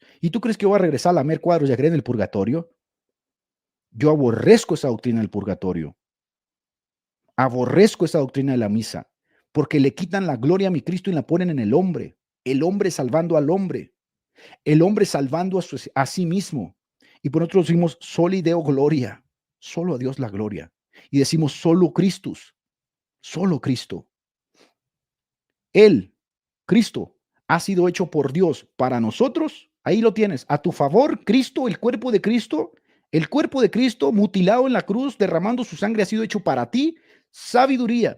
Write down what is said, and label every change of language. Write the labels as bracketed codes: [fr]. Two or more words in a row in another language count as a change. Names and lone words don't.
[es] ¿Y tú crees que voy a regresar a lamer cuadros y a creer en el purgatorio? Yo aborrezco esa doctrina del purgatorio. Aborrezco esa doctrina de la misa, porque le quitan la gloria a mi Cristo y la ponen en el hombre salvando al hombre, el hombre salvando a sí mismo. Y por nosotros decimos, [la] soli Deo gloria, [es] solo a Dios la gloria. Y decimos, solo Cristo. Él, Cristo, ha sido hecho por Dios para nosotros. Ahí lo tienes, a tu favor, Cristo, el cuerpo de Cristo, El cuerpo de Cristo mutilado en la cruz, derramando su sangre, ha sido hecho para ti sabiduría.